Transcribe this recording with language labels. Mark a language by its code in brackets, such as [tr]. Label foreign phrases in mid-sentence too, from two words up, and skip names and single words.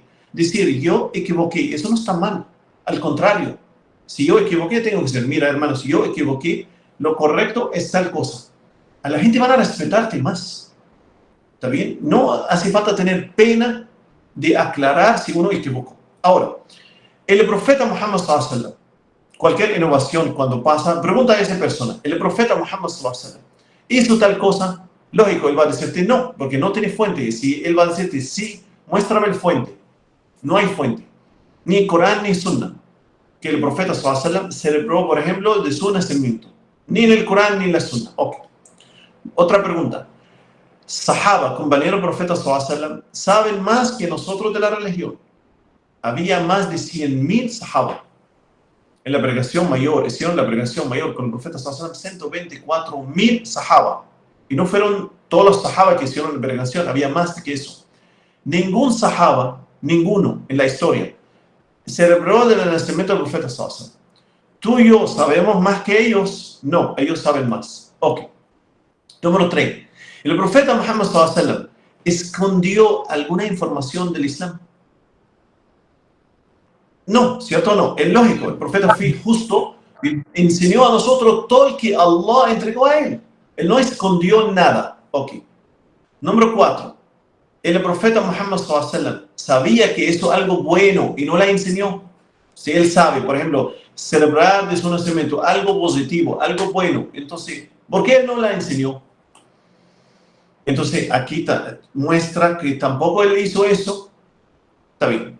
[es] Decir, yo equivoqué. Eso no está mal. Al contrario. Si yo equivoqué, tengo que decir, mira, hermano, si yo equivoqué, lo correcto es tal cosa. A la gente van a respetarte más. ¿Está bien? No hace falta tener pena de aclarar si uno equivocó. Ahora, el profeta Muhammad [ar] صلى الله عليه وسلم, [es] cualquier innovación cuando pasa, pregunta a esa persona, el profeta Muhammad [ar] صلى الله عليه وسلم [es] hizo tal cosa, lógico, él va a decirte no, porque no tiene fuente. Si él va a decirte sí, muéstrame el fuente. No hay fuente, ni Corán ni Sunna, que el profeta [ar] صلى الله عليه وسلم [es] celebró, por ejemplo, de su nacimiento. Ni en el Corán ni en la Sunna. Ok. Otra pregunta. Sahaba, compañeros profeta [ar] صلى الله عليه وسلم, [es] saben más que nosotros de la religión. Había más de 100,000 sahaba. En la pregación mayor, hicieron la pregación mayor con el profeta [ar] صلى الله عليه وسلم, [es] 124,000 sahaba. Y no fueron todos los sahaba que hicieron la peregrinación, había más que eso. Ningún sahaba, ninguno en la historia, celebró el nacimiento del profeta [ar] صلى الله عليه وسلم. [es] ¿Tú y yo sabemos más que ellos? No, ellos saben más. Ok. Número 3. El profeta Muhammad [ar] صلى الله عليه وسلم [es] escondió alguna información del Islam. No, ¿cierto o no? Es lógico, el profeta fue justo y enseñó a nosotros todo el que Allah entregó a él. Él no escondió nada. Ok. Número 4. El profeta Muhammad [ar] صلى الله عليه وسلم [es] sabía que eso es algo bueno y no la enseñó. Si él sabe, por ejemplo, celebrar de su nacimiento algo positivo, algo bueno, entonces, ¿por qué él no la enseñó? Entonces, aquí muestra que tampoco él hizo eso. Está bien.